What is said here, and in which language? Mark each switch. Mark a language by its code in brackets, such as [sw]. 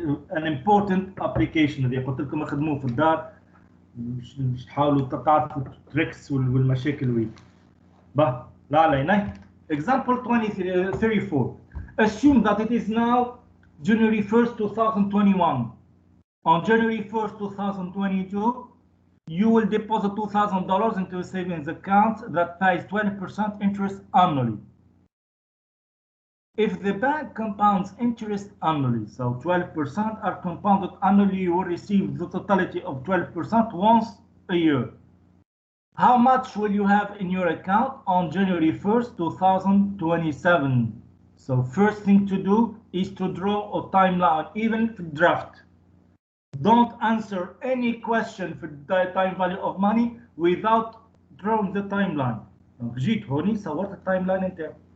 [en] an important application [ar] اللي قلت لكم اخدموه في الدار باش تحاولوا تعرفوا التريكس والمشاكل وين. لا علينا. [en] Example 34. Assume that it is now January 1st, 2021. On January 1st, 2022, you will deposit $2,000 into a savings account that pays 20% interest annually. If the bank compounds interest annually, so 12% are compounded annually, you will receive the totality of 12% once a year. How much will you have in your account on January 1st, 2027? So first thing to do is to draw a timeline, even for draft. Don't answer any question for the time value of money without drawing the timeline. [ar] جيت هوني صورت التايم انت.